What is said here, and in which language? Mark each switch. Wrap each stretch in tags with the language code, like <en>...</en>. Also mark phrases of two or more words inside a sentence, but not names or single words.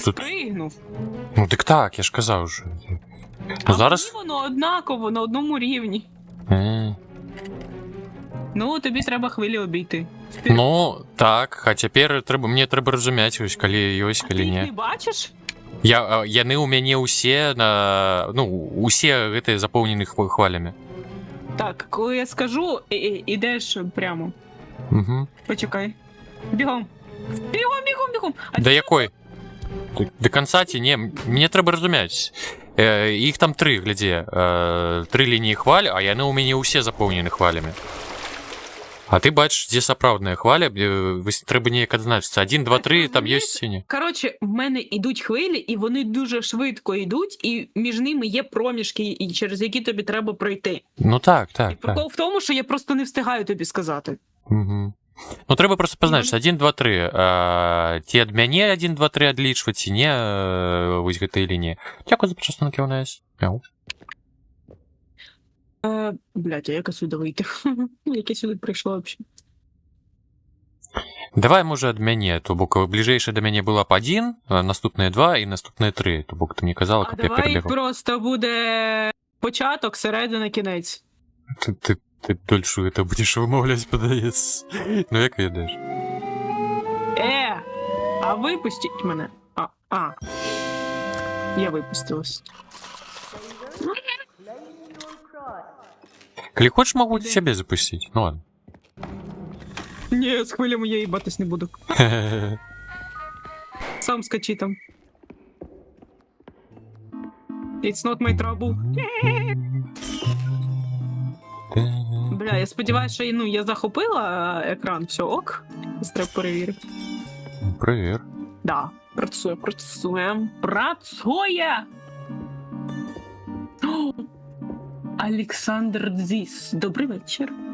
<uk>спригнув. Ну так, я ж казав вже. Ну А зараз. мені воно однаково, на одному рівні. Е. Ну, тобі треба хвилі обійти. Вперед. Ну, так, а тепер мені треба розуміти, ось коли, Ти їх не ні. бачиш?</uk> <be>Яны у мяне ўсе на ну усе гэтыя запоўнены хвалями.</be> <uk>Так, коли я скажу, ідеш прямо. Угу. Почекай. Бігом. Бігом.</uk> <be>Да якой до конца ці не мне трэба разумець іх там 3 глядзе 3 лініі хваль, а яны ў мяне ўсе запоўнены хвалями. А ты бачиш, дзе сапраўдная хваля, трэба неяк адзначыцца 1, 2, 3, там ёсць сіні.</be> <uk>Коротше, в мене йдуть хвилі, і вони дуже швидко йдуть, і між ними є проміжки, і через які тобі треба пройти. Ну так. Прикол в тому, що я просто не встигаю тобі сказати. Угу.</uk> <be>Ну трэба просто пазначыць 1, 2, 3 ці ад мяне 1, 2, 3 адлічваць ці не вось гэтай лініі. Дзякуй за пачасну кіўнаюсь.</be> <uk>Блядь, а як я сюди вийти? Як я сюди прийшла взагалі? Давай, може,</uk> <be>ад мяне, то бок бліжэйшы да мяне была б 1, наступныя 2 і наступныя 3, то бок ты мне казала, А каб я давай перабегал.</be> <uk>просто буде початок, середина, кінець.</uk> <ru>Ты дольше это будешь</ru> <be>вымаўляць, падаецца. Ну як ведаеш?</be> <uk>А випустіть мене. Я випустилась.</uk> <be>Калі хочеш, могу сябе запусціць.</be> <ru>Ну ладно.</ru> <uk>Ні, з хвилями я їбатись не буду. Сам скачи там.</uk> <en>It's not my trouble.</en> <uk>Бля, я сподіваюся, що я захопила екран, все ок. Треба перевірити. Привіт. Да, працює. Працює! О, Олександр Дзіс, добрий вечір.</uk>